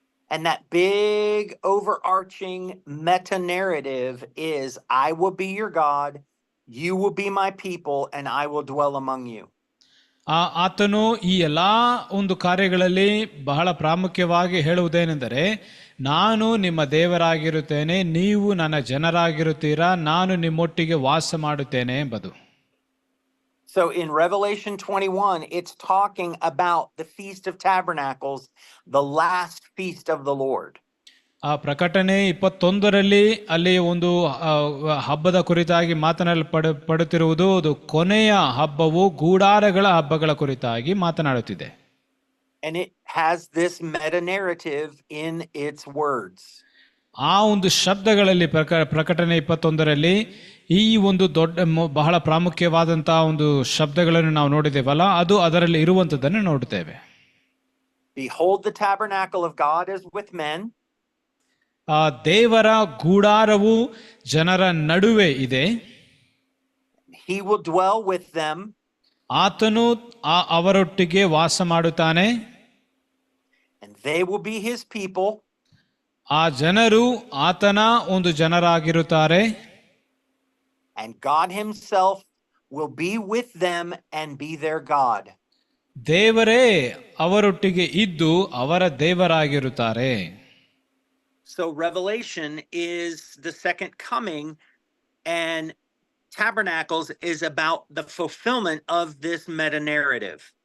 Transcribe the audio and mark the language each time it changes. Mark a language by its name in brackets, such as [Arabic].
[English] And that big overarching meta narrative is, I will be your God, you will be my people, and I will dwell among you. [Kannada] ಆತನು ಈ ಎಲ್ಲ ಒಂದು ಕಾರ್ಯಗಳಲ್ಲಿ ಬಹಳ ಪ್ರಾಮುಖ್ಯವಾಗಿ ಹೇಳುವುದೇನೆಂದರೆ, ನಾನು ನಿಮ್ಮ ದೇವರಾಗಿರುತ್ತೇನೆ, ನೀವು ನನ್ನ ಜನರಾಗಿರುತ್ತೀರಾ, ನಾನು ನಿಮ್ಮೊಟ್ಟಿಗೆ ವಾಸ ಮಾಡುತ್ತೇನೆ ಎಂಬುದು. [English] So in Revelation 21, it's talking about the Feast of Tabernacles, the last feast of the Lord. [Kannada] ಪ್ರಕಟಣೆ 21ರಲ್ಲಿ ಅಲ್ಲಿ ಒಂದು ಹಬ್ಬದ ಕುರಿತಾಗಿ ಮಾತನಾಡಲ್ಪಡುತ್ತಿರುವುದು ಅದು ಕೊನೆಯ ಹಬ್ಬವು ಗೂಡಾರಗಳ ಹಬ್ಬಗಳ ಕುರಿತಾಗಿ ಮಾತನಾಡುತ್ತಿದೆ. [English] And it has this meta narrative in its words. [Kannada] ಆ ಒಂದು ಶಬ್ದಗಳಲ್ಲಿ ಪ್ರಕಟಣೆ 21ರಲ್ಲಿ ಈ ಒಂದು ಬಹಳ ಪ್ರಾಮುಖ್ಯವಾದಂತಹ ಒಂದು ಶಬ್ದಗಳನ್ನು ನಾವು ನೋಡಿದ್ದೇವಲ್ಲ, ಅದು ಅದರಲ್ಲಿ ಇರುವಂತದ್ದನ್ನು ನೋಡುತ್ತೇವೆ. [English] Behold, the tabernacle of God is with men. [Kannada] ದೇವರ ಗೂಡಾರವು ಜನರ ನಡುವೆ ಇದೆ. [English] He will dwell with them. [Kannada] ಆತನು ಅವರೊಟ್ಟಿಗೆ ವಾಸ ಮಾಡುತ್ತಾನೆ. [English] And they will be his people. [Kannada] ಆ ಜನರು ಆತನ ಒಂದು ಜನರಾಗಿರುತ್ತಾರೆ. [English] And God himself will be with them and be their God. [Kannada] ದೇವರೇ ಅವರೊಟ್ಟಿಗೆ ಇದ್ದು ಅವರ ದೇವರಾಗಿರುತ್ತಾರೆ. [English] So Revelation is the second coming, and Tabernacles is about the fulfillment of this meta narrative.